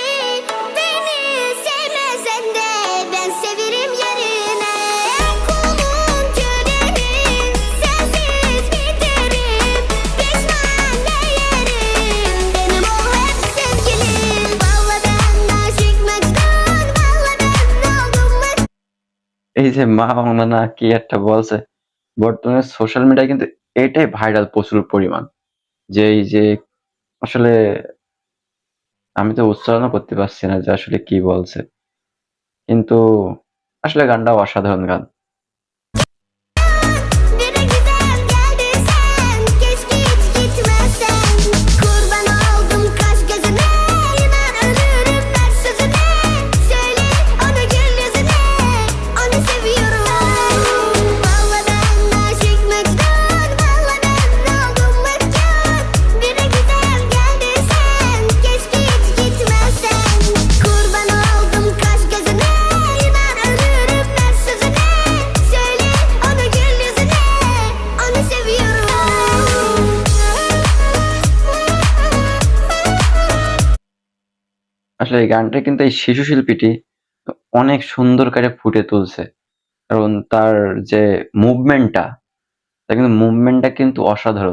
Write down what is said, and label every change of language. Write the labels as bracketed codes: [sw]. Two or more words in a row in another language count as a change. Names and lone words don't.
[tr] Beni sevmesen de ben severim yerine. Kulun köleyim, sensiz biterim. Pişman değerim, benim ol hep sevgilim. Valla ben aşık Mecnun, valla ben oldum mekân. [bn] এই যে মা বাংলা না কি একটা বলছে, বর্তমানে [en] social media [bn] কিন্তু এটাই ভাইরাল প্রচুর পরিমাণ। যে এই যে আসলে আমি তো উচ্চারণও করতে পারছি না যে আসলে কি বলছে। কিন্তু আসলে গানটা অসাধারণ গান। [tr] Biri güzel geldin sen, keşke hiç gitmesen. Kurban oldum kaş gözüne, inan ölürüm ver sözüne. Söyle onu gül yüzüne, onu seviyorum. Valla ben aşık Mecnun, valla ben oldum mekân. Biri güzel geldin sen, keşke hiç gitmesen. Kurban oldum kaş gözüne, inan ölürüm ver sözüne. Söyle onu gül yüzüne, onu seviyorum. [bn] আসলে এই গানটা কিন্তু এই শিশু শিল্পীটি অনেক সুন্দর করে ফুটে তুলছে। কারণ তার যে মুভমেন্টটা, তার কিন্তু মুভমেন্টটা কিন্তু অসাধারণ।